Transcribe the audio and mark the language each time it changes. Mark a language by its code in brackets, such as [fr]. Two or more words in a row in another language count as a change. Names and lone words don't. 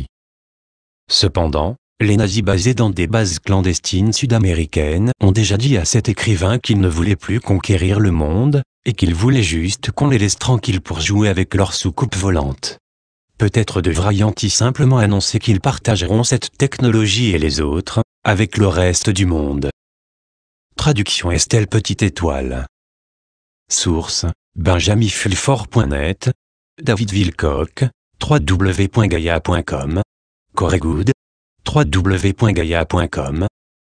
[fr] Cependant, les nazis basés dans des bases clandestines sud-américaines ont déjà dit à cet écrivain qu'ils ne voulaient plus conquérir le monde, et qu'ils voulaient juste qu'on les laisse tranquilles pour jouer avec leurs soucoupes volantes. Peut-être devraient-ils simplement annoncer qu'ils partageront cette technologie et les autres, avec le reste du monde. Traduction Estelle Petite Étoile. Source, benjaminfulfort.net, David Wilcock, www.gaia.com, Corregood, www.gaia.com.